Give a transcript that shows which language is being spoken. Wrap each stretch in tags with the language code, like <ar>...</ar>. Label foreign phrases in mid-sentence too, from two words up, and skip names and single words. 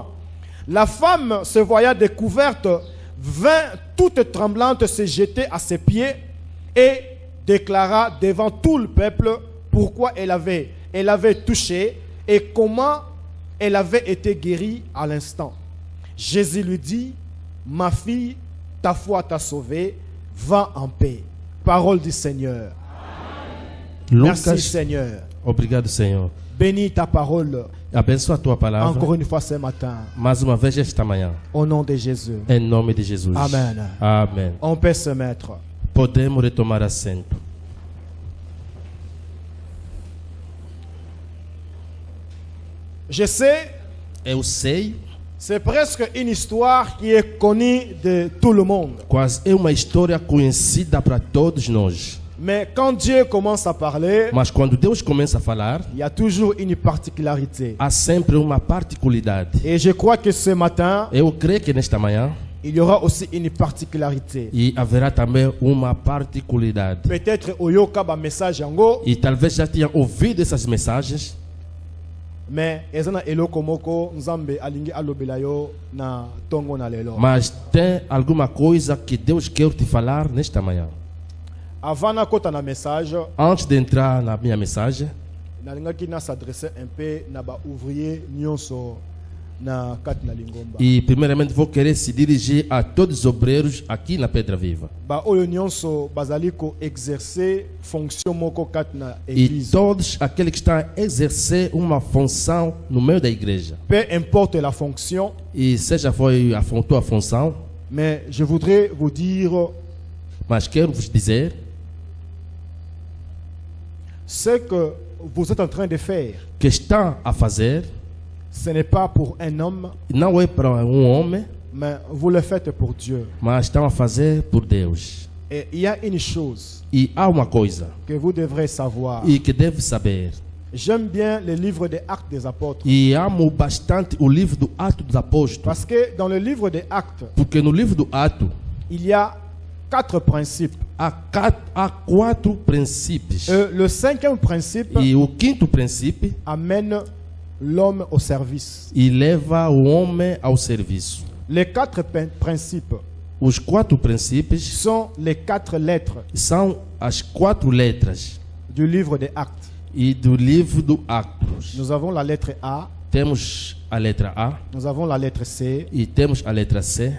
<fr>» La femme, se voyant découverte, vint toute tremblante se jeter à ses pieds et déclara devant tout le peuple pourquoi elle avait touché et comment elle avait été guérie à l'instant. Jésus lui dit, « Ma fille, ta foi t'a sauvée, va en paix. » Parole du Seigneur. Lucas, Merci Seigneur.</fr> <pt>obrigado, Senhor.</pt> <fr>Bénis ta parole</fr> <pt>Abençoa a tua palavra.</pt> <fr>encore une fois ce matin.</fr> <pt>Mais uma vez esta manhã.</pt> <fr>Au nom de Jésus.</fr> <pt>Em nome de Jesus.</pt> <fr>Amen.</fr> <pt>Amém.</pt> <fr>On peut se mettre.</fr> <pt>Podemos retomar assento.</pt> <fr>Je sais,</fr> <pt>Eu sei,</pt> <fr>c'est presque une histoire qui est connue de tout le monde.</fr> <pt>quase é uma história conhecida para todos nós.</pt> <fr>Mais quand Dieu commence à parler,</fr> <pt>Mas quando Deus começa a falar,</pt> <fr>il y a toujours une particularité.</fr> <pt>há sempre uma particularidade.</pt> <fr>Et je crois que ce matin,</fr> <pt>Eu creio que nesta manhã</pt> <fr>il y aura aussi une particularité.</fr> <pt>e haverá também uma particularidade.</pt> <ln>Peut-être oyoka ba message yango,</ln> <pt>E talvez já tenha ouvido essas mensagens,</pt> <ln>mais ezana eloko moko nzambe alingi alobela yo na tongo na lelo.</ln> <pt>mas tem alguma coisa que Deus quer te falar nesta manhã.</pt> <ln>Avant na kota na message,</ln> <pt>Antes de entrar na minha mensagem,</pt> <ln>nalingaki na</ln> <fr>s'adresser un peu</fr> <ln>na ba ouvrier nyonso na kati na Lingomba.</ln> <pt>E primeiramente vou querer se dirigir a todos os obreiros aqui na Pedra Viva.</pt> <ln>Ba oyo nyonso bazali ko</ln> <fr>exercer fonction</fr> <ln>moko kati na</ln> <pt>E</pt> <fr>église.</fr> <pt>todos aqueles que estão a exercer uma função no meio da igreja.</pt> <fr>Peu importe la fonction,</fr> <pt>E seja foi a tua função,</pt> <fr>mais je voudrais vous dire</fr> <pt>mas quero vos dizer,</pt> <fr>ce que vous êtes en train de faire.</fr> <pt>que estão a fazer</pt> <fr>Ce n'est pas pour un homme,</fr> <pt>não é para um homem,</pt> <fr>mais vous le faites pour Dieu.</fr> <pt>mas estão a fazer por Deus.</pt> <fr>Et il y a une chose</fr> <pt>E há uma coisa</pt> <fr>que vous devrez savoir.</fr> <pt>e que deve saber.</pt> <fr>J'aime bien le livre des Actes des Apôtres.</fr> <pt>E amo bastante o livro do Ato dos Apóstolos,</pt> <fr>Parce que dans le livre des Actes,</fr> <pt>porque no livro do Ato</pt> <fr>il y a 4 principes.</fr> <pt>há 4 princípios.</pt> <fr>Le 5e principe</fr> <pt>E o 5º princípio</pt> <fr>amène l'homme au service.</fr> <pt>e leva o homem ao serviço.</pt> <fr>Les 4 principes</fr> <pt>Os 4 princípios</pt> <fr>sont les 4 lettres</fr> <pt>são as 4 letras</pt> <fr>du livre des Actes.</fr> <pt>e do livro do Atos.</pt> <fr>Nous avons la lettre A,</fr> <pt>Temos a letra A</pt> <fr>nous avons la lettre C,</fr> <pt>e temos a letra C</pt>